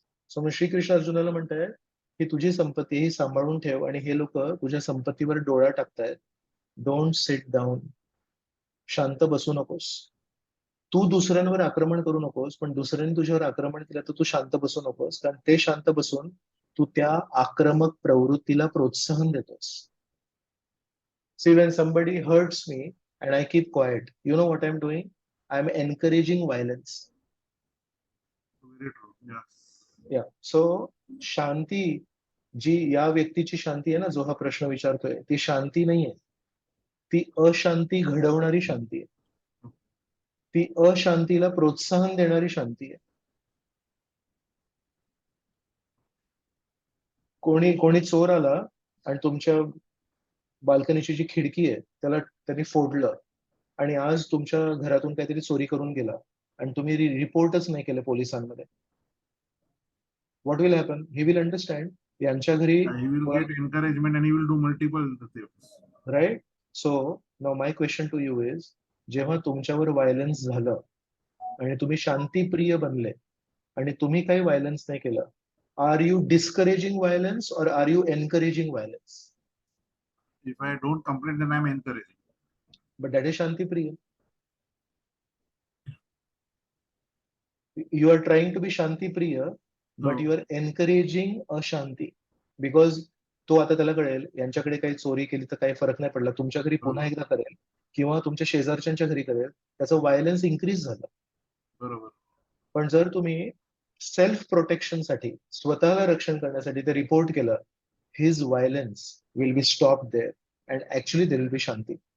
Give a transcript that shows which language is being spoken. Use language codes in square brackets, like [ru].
[mr] So मग श्रीकृष्ण अर्जुनाला म्हणताय की तुझी संपत्ती ही सांभाळून ठेव आणि हे लोक तुझ्या संपत्तीवर डोळा टाकतायत. [en] don't sit down, [mr] शांत बसू नकोस. तू दुसऱ्यांवर आक्रमण करू नकोस, पण दुसऱ्यांनी तुझ्यावर आक्रमण केलं तर तू शांत बसू नकोस, कारण ते शांत बसून तू त्या आक्रमक प्रवृत्तीला प्रोत्साहन देतोस. [en] See, when somebody hurts me and I keep quiet, you know what I'm doing? I'm encouraging violence. Very true. Yes. Yeah. [mr] So शांती जी या व्यक्तीची शांती आहे ना, जो हा प्रश्न विचारतोय, ती शांती नाहीये, ती अशांती घडवणारी शांती आहे. ती अशांतीला प्रोत्साहन देणारी शांती आहे. कोणी चोर आला आणि तुमच्या बाल्कनीची जी खिडकी आहे त्याला त्यांनी फोडलं आणि आज तुमच्या घरातून काहीतरी चोरी करून गेला आणि तुम्ही रिपोर्टच नाही केलं पोलिसांमध्ये, [en] What will happen? He will understand [mr] यांच्या घरी, [en] He will get encouragement and he will do multiple things. Right. So now my question to you is, [mr] जेव्हा तुमच्यावर व्हायलन्स झालं आणि तुम्ही शांतीप्रिय बनले आणि तुम्ही काही व्हायलन्स नाही केलं, [en] Are you discouraging violence और are you encouraging violence? If I don't complain, then I'm encouraging. But that is शांतिप्रिय. You are trying to be शांतिप्रिय, but you are encouraging अशांती. [mr] Because तो आता त्याला कळेल यांच्याकडे काही चोरी केली तर काही फरक नाही पडला, तुमच्या घरी पुन्हा एकदा करेल किंवा तुमच्या शेजारच्या घरी करेल, त्याचं व्हायलन्स इन्क्रीज झालं. बरोबर. [en] पण जर तुम्ही सेल्फ प्रोटेक्शन साठी, [mr] स्वतःला रक्षण करण्यासाठी ते रिपोर्ट केलं, [en] His violence will be stop there and actually there will be शांती.